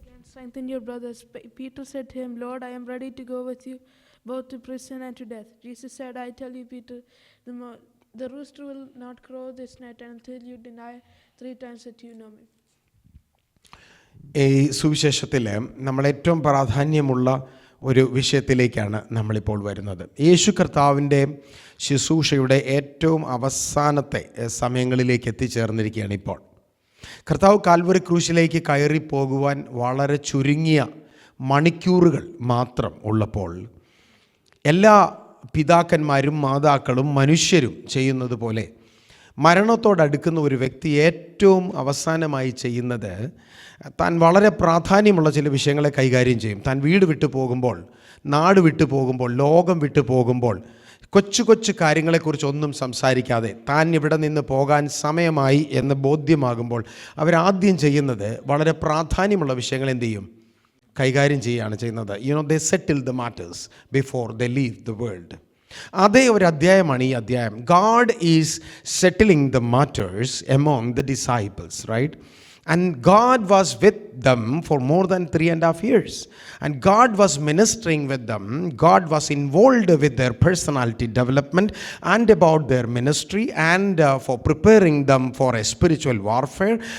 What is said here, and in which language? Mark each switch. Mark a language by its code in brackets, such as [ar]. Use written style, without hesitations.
[en] Strengthen your brothers. Peter said to him, Lord, I am ready to go with you both to prison and to death. Jesus said, I tell you, Peter, the rooster will not crow this night until you deny 3 times that you know me. [ml] ഈ സുവിശേഷത്തിൽ നമ്മൾ ഏറ്റവും പ്രാധാന്യമുള്ള ഒരു വിഷയത്തിലേക്കാണ് നമ്മളിപ്പോൾ വരുന്നത്. യേശു കർത്താവിൻ്റെ ശുശ്രൂഷയുടെ ഏറ്റവും അവസാനത്തെ സമയങ്ങളിലേക്ക് എത്തിച്ചേർന്നിരിക്കുകയാണ് ഇപ്പോൾ. കർത്താവ് കാൽവറി ക്രൂശിലേക്ക് കയറി പോകുവാൻ വളരെ ചുരുങ്ങിയ മണിക്കൂറുകൾ മാത്രം ഉള്ളപ്പോൾ എല്ലാ പിതാക്കന്മാരും മാതാക്കളും മനുഷ്യരും ചെയ്യുന്നത് പോലെ മരണത്തോടടുക്കുന്ന ഒരു വ്യക്തി ഏറ്റവും അവസാനമായി ചെയ്യുന്നത് താൻ വളരെ പ്രാധാന്യമുള്ള ചില വിഷയങ്ങളെ കൈകാര്യം ചെയ്യും. താൻ വീട് വിട്ടു പോകുമ്പോൾ, നാട് വിട്ടു പോകുമ്പോൾ, ലോകം വിട്ടു പോകുമ്പോൾ കൊച്ചു കൊച്ചു കാര്യങ്ങളെക്കുറിച്ചൊന്നും സംസാരിക്കാതെ താൻ ഇവിടെ നിന്ന് പോകാൻ സമയമായി എന്ന് ബോധ്യമാകുമ്പോൾ അവരാദ്യം ചെയ്യുന്നത് വളരെ പ്രാധാന്യമുള്ള വിഷയങ്ങൾ എന്ത് ചെയ്യും? കൈകാര്യം ചെയ്യുകയാണ് ചെയ്യുന്നത്. [en] They settle the matters before they leave the world. [ml] അതേ ഒരു അധ്യായമാണ് ഈ അധ്യായം. [en] God is settling the matters among the disciples, right? And God was with them for more than 3.5 years. And God was ministering with them. God was involved with their personality development and about their ministry and for preparing them for a spiritual warfare.